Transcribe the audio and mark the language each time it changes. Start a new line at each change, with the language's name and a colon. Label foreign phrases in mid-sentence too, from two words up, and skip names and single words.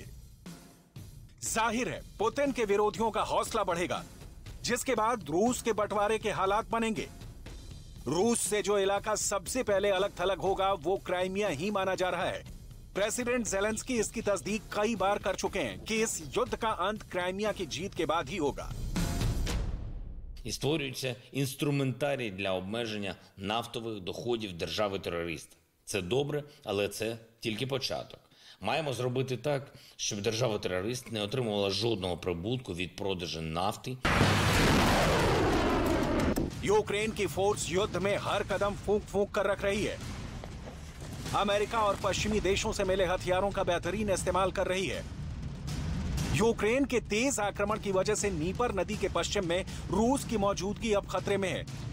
Hindi: जाहिर है पुतिन के विरोधियों का हौसला बढ़ेगा, जिसके बाद रूस के बंटवारे के हालात बनेंगे। रूस से जो इलाका सबसे पहले अलग थलग होगा वो क्राइमिया ही माना जा रहा है। प्रेसिडेंट ज़ेलेंस्की इसकी तस्दीक कई बार कर चुके हैं कि इस युद्ध का अंत क्राइमिया की जीत के बाद ही होगा।
Ukrainian: І створюється інструментарій для обмеження нафтових доходів держави-терориста. Це добре, але це тільки початок. Маємо зробити так, щоб держава-терорист не отримувала жодного прибутку від продажу нафти.
Hindi: यूक्रेन की फोर्स युद्ध में हर कदम फूंक फूंक कर रख रही है। अमेरिका और पश्चिमी देशों से मिले हथियारों का बेहतरीन इस्तेमाल कर रही है। यूक्रेन के तेज आक्रमण की वजह से नीपर नदी के पश्चिम में रूस की मौजूदगी अब खतरे में है।